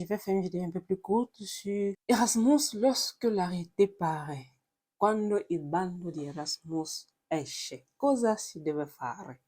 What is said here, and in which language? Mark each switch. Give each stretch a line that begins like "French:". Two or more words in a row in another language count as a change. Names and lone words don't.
French: Je vais faire une vidéo un peu plus courte sur Erasmus lorsque l'arrêté paraît.
Italian: Quando il bando di Erasmus esce, cosa si deve fare?